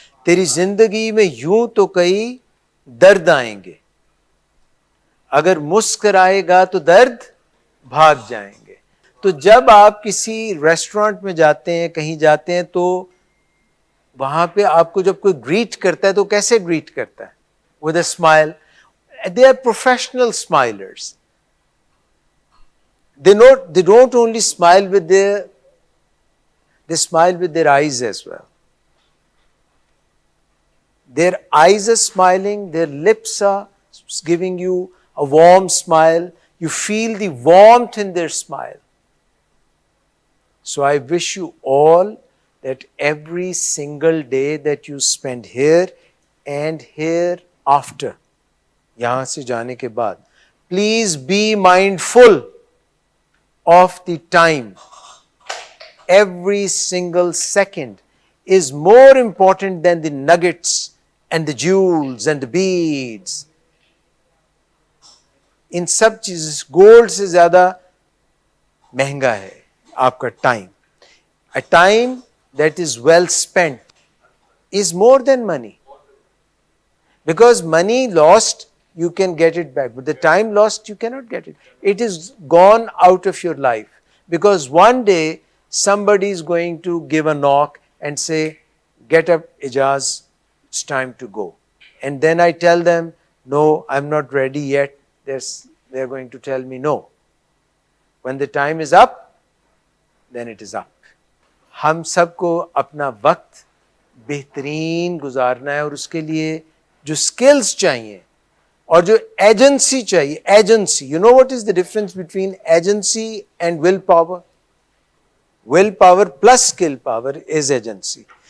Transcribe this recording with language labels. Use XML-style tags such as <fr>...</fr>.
<ur>تیری زندگی میں یوں تو کئی درد آئیں گے، اگر مسکرائے گا تو درد بھاگ جائیں گے. تو جب آپ کسی ریسٹورانٹ میں جاتے ہیں، کہیں جاتے ہیں، تو وہاں پہ آپ کو جب کوئی گریٹ کرتا ہے تو کیسے گریٹ کرتا ہے؟</ur> <en>With a smile. They are professional smilers. They don't only smile with they smile with their eyes as well. Their eyes are smiling, their lips are giving you a warm smile. You feel the warmth in their smile. So I wish you all that every single day that you spend here and hereafter,</en> <ur>یہاں سے جانے کے بعد,</ur> <en>please be mindful of the time. Every single second is more important than the nuggets and the jewels and the beads.</en> <ur>ان سب چیز gold سے زیادہ مہنگا ہے آپ کا time.</ur> <en>A time that is well spent is more than money. Because money lost, you can get it back. But the time lost, you cannot get it. It is gone out of your life. Because one day, somebody is going to give a knock and say, get up, Ijaz, it's time to go. And then I tell them, no, I'm not ready yet. There's they are going to tell me no. When the time is up, then it is up.</en> <ur>ہم سب کو اپنا وقت بہترین گزارنا ہے اور اس کے لیے جو سکلز چاہیے اور جو ایجنسی چاہیے.</ur> <en>Agency, you know what is the difference between agency and will power? Will power plus skill power is agency.</en>